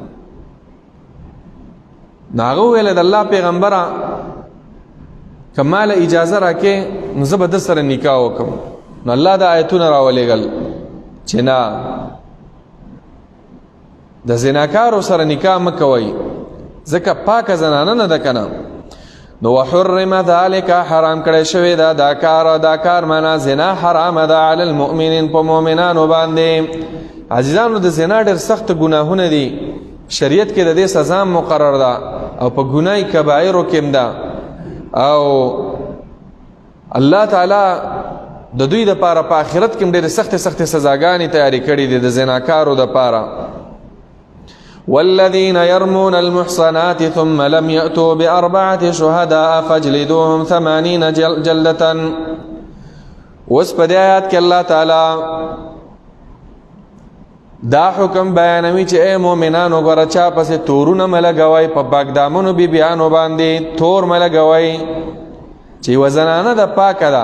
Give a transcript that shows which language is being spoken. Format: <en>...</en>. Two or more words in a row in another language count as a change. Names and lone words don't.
<ps>نو هغه وویله د الله پیغمبره که ما له اجازه راکې نو زه به ده سره نکاح وکړم. نو الله دا آیتونه راولېږل چې نه، د زناکارو سره نکاح مه کوئ ځکه پاکه زنانه نه ده که نه. نو</ps> <ar>وحرم ذلك</ar> <ps>حرام کړی شوی ده دا کار معنا زنا حرام ده</ps> <ar>علی المؤمنین</ar> <ps>په مؤمنانو باندې. عزیزانو د زنا ډېر سخت ګناهونه دي، شریعت کې د دې سزا مقرر ده او په ګناه کبایرو کې هم ده، او الله تعالی د دوی دپاره په آخرت کې هم ډېرې سختې سزاګانې تیارې کړي دي د زناکارو دپاره.</ps> <ar>والذین یرمون المحصنات ثم لم یأتوا بأربعة شهداء فاجلدوهم 80 جلدة.</ar> <ps>اوس په دې آیات کې الله تعالی دا حکم بیانوي چې اے مؤمنانو ګوره چا پسې تورونه مه لګوئ، په پاکدامنو بیبیانو باندې تور مه لګوئ چې یوه زنانه ده پاکه ده.</ps>